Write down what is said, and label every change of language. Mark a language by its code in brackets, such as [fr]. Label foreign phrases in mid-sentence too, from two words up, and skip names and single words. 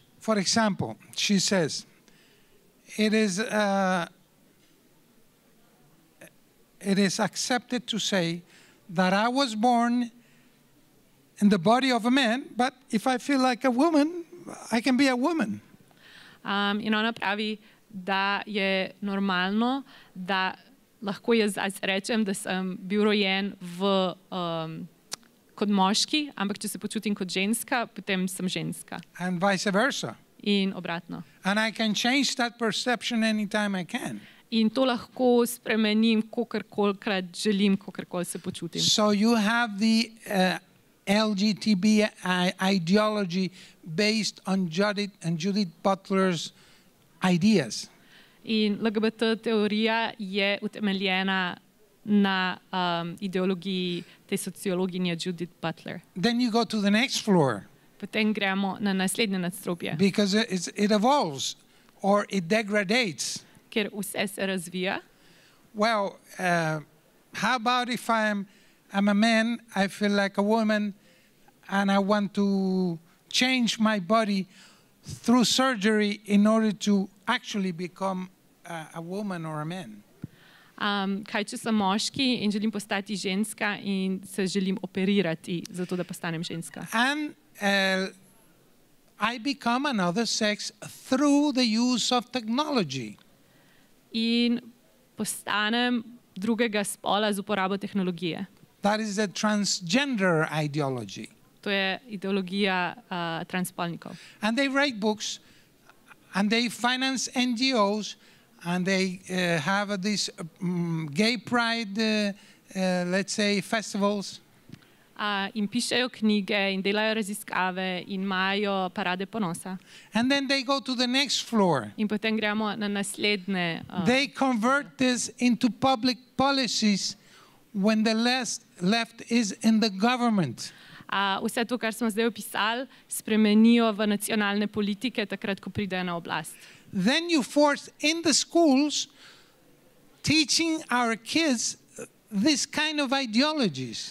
[en] For example, she says, it is accepted to say that I was born in the body of a man, but if I feel like a woman, I can be a woman. [sl] In ona pravi, da je normalno, da lahko jaz rečem, da sem bil rojen kot moški, ampak če se počutim kot ženska, potem sem ženska. [en] And vice versa. [sl] In obratno. [en] And I can change that perception anytime I can. [sl] In to lahko spremenim, kolikrat želim, kolikor se počutim. [en] So you have the LGTB ideology based on Judith Butler's ideas. [sl] In LGBT teorija je utemeljena na ideologiji te sociologinje Judith Butler. [en] Then you go to the next floor. [sl] Potem gremo na naslednje nadstropje. [en] Because it evolves or it degrades. [sl] Ker vse se razvija. [en] Well, how about if I'm a man, I feel like a woman, and I want to change my body through surgery in order to actually become a woman or a man? [sl] Kaj, če sem moški in želim postati ženska in se želim operirati, zato da postanem ženska? [en] And I become another sex through the use of technology. [sl] In postanem drugega spola z uporabo tehnologije. [en] That is the transgender ideology. [sl] To je ideologija transspolnikov. [en] And they write books, and they finance NGOs, and they have these gay pride, let's say, festivals. [sl] In pišejo knjige, in delajo raziskave, in imajo parade ponosa. [en] And then they go to the next floor. [sl] In potem gremo na naslednje. [en] They convert this into public policies when the left is in the government. [sl] vse to, kar smo zdaj opisali, spremenijo v nacionalne politike, takrat, ko pridejo na oblast. [en] Then you force in the schools teaching our kids this kind of ideologies.